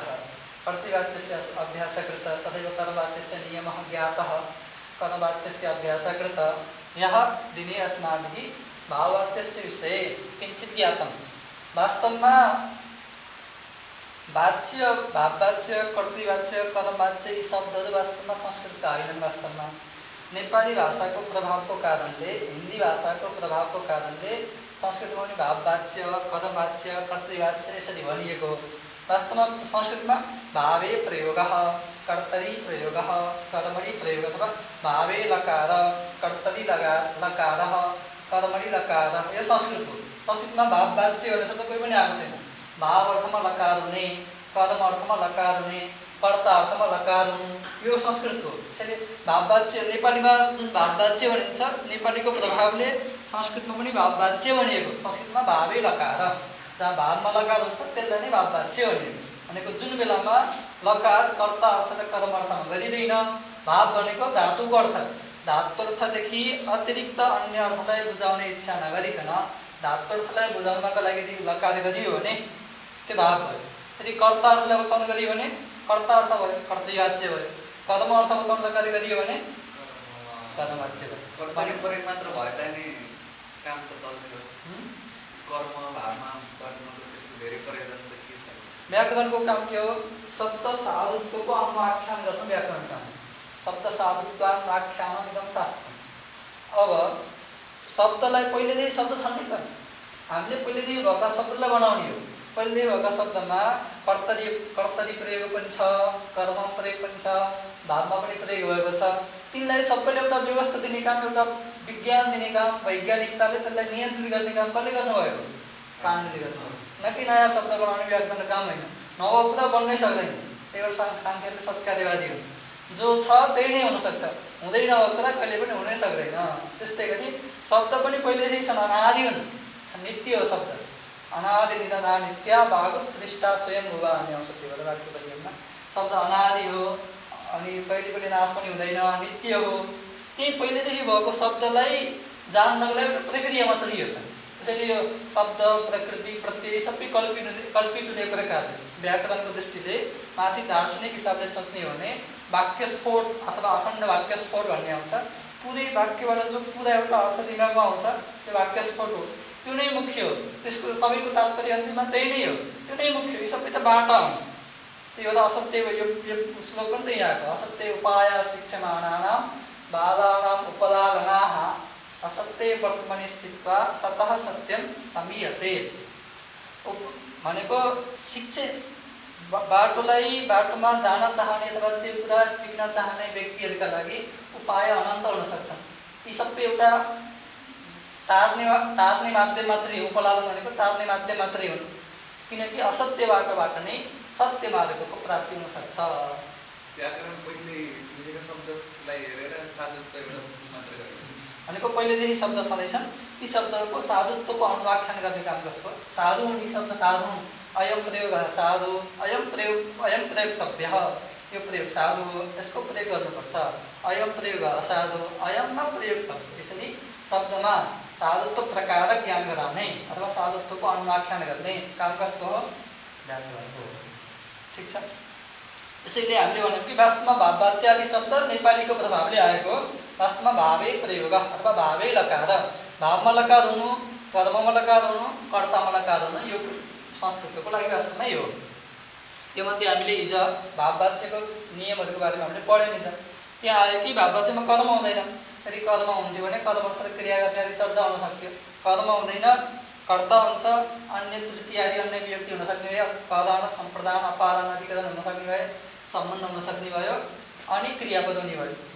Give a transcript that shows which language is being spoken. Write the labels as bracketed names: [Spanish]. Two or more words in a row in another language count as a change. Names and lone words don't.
[Sanskrit] कर्तृवाच्यस्य अभ्यासः कृतः, तथैव करवाच्यस्य नियमः ज्ञातः, करवाच्यस्य अभ्यासः कृतः। ह्यः दिने अस्माभिः भाववाच्यस्य विषये किञ्चित् ज्ञातं। [Nepali] वास्तवમાં वाच्य, भाववाच्य, कर्तृवाच्य, करवाच्य ये शब्दहरू वास्तवमा संस्कृतका होइनन्। वास्तवमा नेपाली भाषाको प्रभावको कारणले, हिन्दी भाषाको प्रभावको कारणले संस्कृतमा पनि भाववाच्य, करवाच्य, कर्तृवाच्य यसरी भनिएको। वास्तवमा संस्कृतमा [Sanskrit] भावे प्रयोगः, कर्तरि प्रयोगः, कर्मणि प्रयोग अथवा भावे लकार, कर्तरि लकारः, कर्मणि लकारः, [Nepali] यो संस्कृत हो। संस्कृतमा भाववाच्य भन्ने शब्द कोही पनि आएको छैन। भाव अर्थमा लकार हुने, कर्म अर्थमा लकार हुने, कर्ता अर्थमा लकार हुनु, यो संस्कृत हो। त्यसैले भाववाच्य नेपालीमा जुन भाववाच्य भनिन्छ, नेपालीको प्रभावले संस्कृतमा पनि भाववाच्य भनिएको। संस्कृतमा [Sanskrit] भावे लकार, [Nepali] जहाँ भावमा लकार हुन्छ त्यसलाई नै भाववाच्य भनिएको। भनेको जुन बेलामा लकार कर्ता अर्थ र कर्म अर्थमा गरिँदैन, भाव भनेको धातुको अर्थ, धातु अर्थदेखि अतिरिक्त अन्य अर्थलाई बुझाउने इच्छा नगरिकन धातुर्थलाई बुझाउनको लागि यदि लकार गरियो भने त्यो भाव भयो। यदि कर्ता अर्थलाई बताउन गरियो भने कर्ता अर्थ भयो, कर्तृवाच्य भयो। कर्म अर्थ बताउन लकार गरियो भने कर्मवाच्य भयो। प्रयोग मात्र भए तानि काम त चल्दैन। कर्म भावमा गर्नुको त्यस्तो धेरै प्रयोजन त के छ? व्याकरणको काम के हो? शब्द साधुत्वको अनुआख्यान गर्नु व्याकरण काम हो। [Sanskrit] शब्द साधुत्वानुआख्यानम् इदं शास्त्रम्। [Nepali] अब शब्दलाई पहिलेदेखि शब्द छन् नि त, हामीले पहिलेदेखि भएका शब्दलाई बनाउने हो। पहिलेदेखि भएका शब्दमा कर्तरी प्रयोग पनि छ, कर्म प्रयोग पनि छ, भावमा पनि प्रयोग भएको छ। तिनलाई सबैले एउटा व्यवस्था दिने काम, एउटा विज्ञान दिने काम, वैज्ञानिकताले त्यसलाई नियन्त्रित गर्ने काम कसले गर्नुभएको? कानुनले गर्नुभयो। न कि नयाँ शब्द बनाउने व्याकरण काम होइन। नव कुरा बन्नै सक्दैन। त्यही भएर सांख्यले सत्कार्यवादी हुन्। जो छ त्यही नै हुनसक्छ, हुँदैन कुरा कहिले पनि हुनै सक्दैन। त्यस्तै गरी शब्द पनि पहिलेदेखि छन्, अनादि हुन्, नित्य हो शब्द। [Sanskrit] अनादि निधना नित्या भागवत सृष्टा स्वयं भुवा [Nepali] भन्ने आउँछ त्यो बेला वाक्यमा। शब्द अनादि हो अनि कहिले पनि नाश पनि हुँदैन, नित्य हो। त्यही पहिलेदेखि भएको शब्दलाई जान्नको लागि एउटा प्रक्रिया मात्रै हो। त्यसैले यो शब्द, प्रकृति, प्रत्यय सबै कल्पित हुने प्रकारले व्याकरणको दृष्टिले माथि दार्शनिक हिसाबले सोच्ने हो भने वाक्यस्फोट अथवा अखण्ड वाक्यस्फोट भन्ने आउँछ। पुरै वाक्यबाट जो पुरा एउटा अर्थ दिमागमा आउँछ त्यो वाक्यस्फोट हो। त्यो नै मुख्य हो। त्यसको सबैको तात्पर्य अन्तिममा त्यही नै हो। त्यो नै मुख्य हो। यो सबै त बाटा हुन्। त्यही भएर असत्य, यो श्लोक पनि त्यही आएको। [Sanskrit] असत्य उपाय शिक्षमाणानां बालानाम् उपलालनाः असत्य वर्तमनि स्थित्वा ततः सत्यम समीयते। [Nepali] भनेको बाटोमा जान चाहने अथवा त्यो कुरा सिक्न चाहने व्यक्तिहरूका लागि उपाय अनन्त हुन सक्छन्। यी सबै एउटा टार्ने माध्यम मात्रै हो। उपलालन भनेको टार्ने माध्यम मात्रै हुन्, किनकि असत्य बाटोबाट नै सत्य मार्गको प्राप्ति हुन सक्छ। व्याकरण पहिले लेखेका शब्दलाई हेरेर साधुत्व एउटा मात्र गर्नु भनेको पहिलेदेखि शब्द छँदैछन्, ती शब्दहरूको साधुत्वको अनुआख्यान गर्ने काम कसको? साधु हुन्। यी शब्द साधु हुन्। [Sanskrit] अयम प्रयोग साधु, अयम प्रयोक्तव्यः, [Nepali] यो प्रयोग साधु हो, यसको प्रयोग गर्नुपर्छ। [Sanskrit] अयम प्रयोग असाधु, अयम न प्रयोक्तव्य। [Nepali] यसरी शब्दमा साधुत्व प्रकारक ज्ञान गराउने अथवा साधुत्वको अनुआख्यान गर्ने काम कसको हो? व्याकरणको हो। ठिक छ। त्यसैले हामीले भन्यौँ कि वास्तवमा भाववाच्य आदि शब्द नेपालीको प्रभावले आएको। वास्तवमा [Sanskrit] भावे प्रयोग [Nepali] अथवा [Sanskrit] भावे लकार, [Nepali] भावमा लकार हुनु, कर्ममा लकार हुनु, कर्तामा लकार हुनु, यो संस्कृतको लागि वास्तवमा यो हो। त्योमध्ये हामीले हिजो भाववाच्यको नियमहरूको बारेमा हामीले पढ्यौँ। त्यहाँ आयो कि भाववाच्यमा कर्म हुँदैन। यदि कर्म हुन्थ्यो भने कर्मअनुसार क्रिया गर्ने आदि चर्चा हुन सक्थ्यो। कर्म हुँदैन, कर्ता हुन्छ, अन्य तृतीय आदि अन्य विभक्ति हुन सक्ने भयो, प्रदान सम्प्रदान अपादान अधिकरण हुन सक्ने भयो, सम्बन्ध हुन सक्ने भयो, अनि क्रियापद हुने भयो।